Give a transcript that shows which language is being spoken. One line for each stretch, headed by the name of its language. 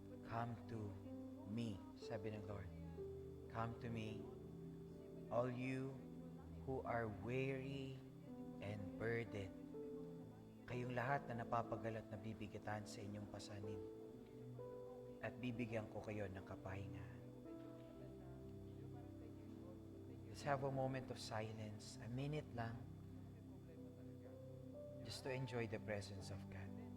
English: Come to me,
Filipino: sabi ng
English: Lord. Come to me, all you who are weary and burdened.
Filipino: Kayong lahat na napapagalat na bibigatan sa inyong pasanin, at bibigyan ko kayo ng kapahingahan.
English: Let's have a moment of silence, a minute lang, just to enjoy the presence of God.